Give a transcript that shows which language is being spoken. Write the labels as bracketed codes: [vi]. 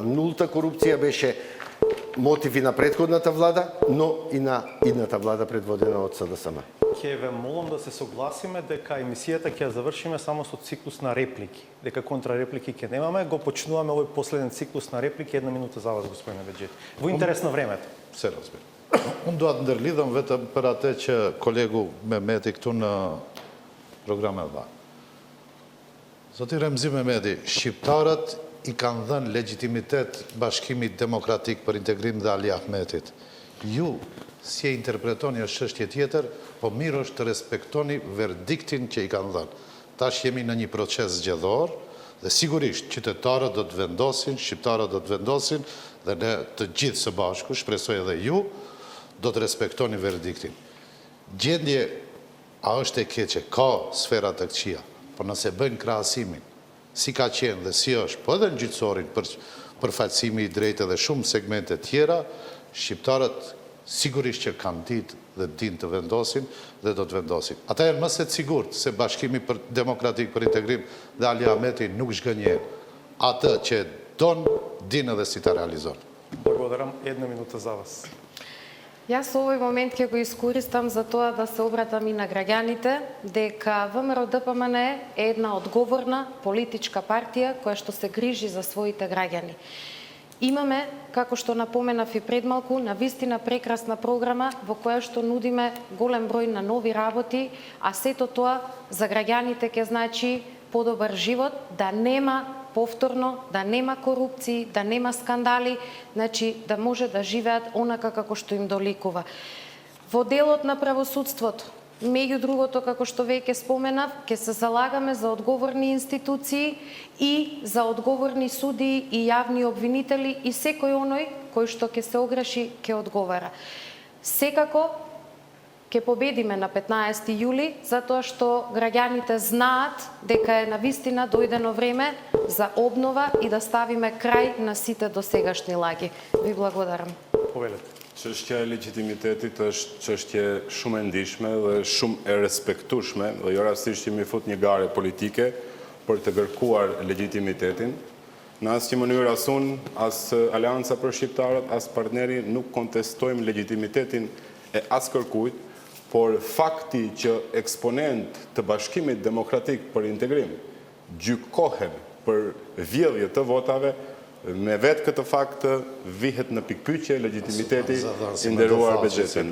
[mk] Нулта корупција беше мотив и на претходната влада, но и на идната влада предводена од СДСМ. Ќе ве молам да се согласиме дека емисијата ќе ја завршиме само со циклус на реплики. Дека контрареплики ќе немаме, го почнуваме овој последен циклус на реплики, 1 минута за вас, господине Беџети. Во интерес на времето. Se разбира. [sq] Unë dua të ndërlidhem vetëm për atë që kolegu Mehmeti këtu në programin dha. Zoti Remzi Mehmeti, shqiptarët i kanë dhënë legjitimitet Bashkimit Demokratik për Integrim dhe Ali Ahmetit. Ju si e interpretoni është çështje tjetër, po mirë është të respektoni verdiktin që i kanë dhënë. Tash jemi në një proces zgjedhor dhe sigurisht qytetarët do të vendosin, shqiptarët do të vendosin dhe ne të gjithë së bashku, shpresoj edhe ju, do të respektoni verdiktin. Gjendje a është e keqe, ka sfera të këqija, por nëse bëjnë krahasimin, si ka qenë dhe si është, po edhe në gjyqësorin për falësimi i drejtë dhe shumë segmente tjera, shqiptarët sigurisht që kanë ditë dhe din të vendosin dhe do të vendosin. Ata janë më se të sigurt se Bashkimi Demokratik për Integrim dhe Ali Ahmeti nuk zhgënjen. Atë që don, din edhe si ta realizon. [mk] Благодарам. 1 минута за вас. Јас овој момент ќе го искористам за тоа да се обратам и на граѓаните дека ВМРО ДПМН е една одговорна политичка партија која што се грижи за своите граѓани. Имаме, како што напоменав и пред малку, навистина прекрасна програма во која што нудиме голем број на нови работи, а сето тоа за граѓаните ќе значи подобар живот, да нема повторно, да нема корупции, да нема скандали, значи да може да живеат онака како што им доликува. Во делот на правосудството, меѓу другото, како што веќе споменав, ќе се залагаме за одговорни институции и за одговорни судии и јавни обвинители и секој оној кој што ќе се огреши, ќе одговара. Секако ќе победиме на 15 јули, затоа што граѓаните знаат дека е навистина дојдено време за обнова и да ставиме крај на сите досегашни лаги. Ви благодарам. Повелете. [sq] Çështja e legitimitetit është çështje shumë e ndihshme dhe shumë e respektueshme dhe jo rastisht që mi fut një gare politike për të kërkuar legitimitetin. Në asnjë mënyrë as unë, as Aleanca për Shqiptarët, as partneri nuk kontestojmë legitimitetin e as kërkujt, por fakti që eksponent të Bashkimit Demokratik për Integrim gjykohen për vjedhje të votave, me vetë këtë fakt vihet në pikpyetje legitimiteti i nderuar Bexhetin.